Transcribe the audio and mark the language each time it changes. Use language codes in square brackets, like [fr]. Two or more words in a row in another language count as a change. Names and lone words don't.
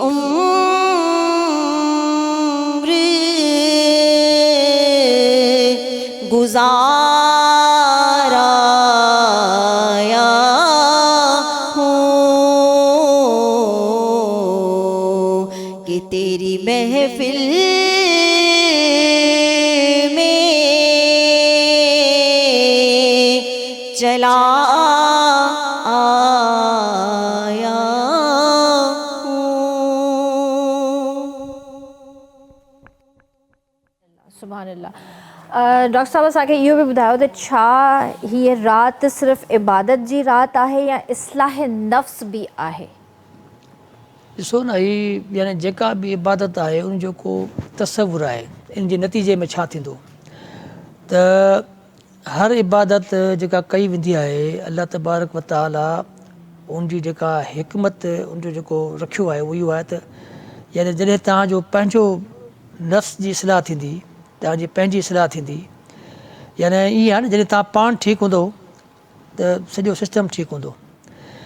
[ur] عمر گزارایا ہوں کہ تیری محفل میں چلا آیا [ar] سبحان الله. [sd] डॉक्टर साहब असांखे इहो बि ॿुधायो त छा हीअ राति सिर्फ़ु इबादत जी राति आहे या इस्लाह नफ़्स बि आहे? ॾिसो न, हीअ यानी जेका बि इबादत आहे उन जो को तसवुरु आहे, इन जे नतीजे में छा थींदो। त हर इबादत जेका कई वेंदी आहे [ar] الله تبارك وتعالى [sd] उन जी जेका हिकमत उन जो जेको रखियो आहे उहो इहो आहे त यानी जॾहिं तव्हांजो पंहिंजो नफ़्स जी इस्लाह थींदी, तव्हांजी पंहिंजी इस्लाह थींदी, यानी ईअं आहे न जॾहिं तव्हां पाण ठीकु हूंदो त सॼो सिस्टम ठीकु हूंदो।